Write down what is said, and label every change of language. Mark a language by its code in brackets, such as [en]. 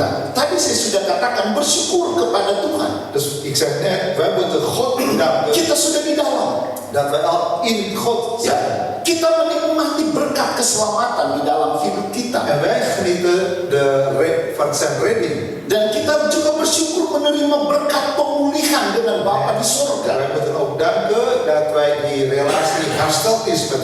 [id] Nah, tadi saya sudah katakan bersyukur kepada Tuhan. [nl] Dus ik zeg net, wij moeten God bedanken [id] Kita sudah di dalam. [nl] dat wij al in God [id] Ya, [nl] zijn. [id] kita menikmati berkat keselamatan di dalam hidup kita. [nl] En wij genieten van zijn redding. [id] Dan kita juga bersyukur menerima berkat pemulihan dengan Bapa di [nl] En [id] surga. [nl] wij moeten ook danken dat wij die relatie hersteld is met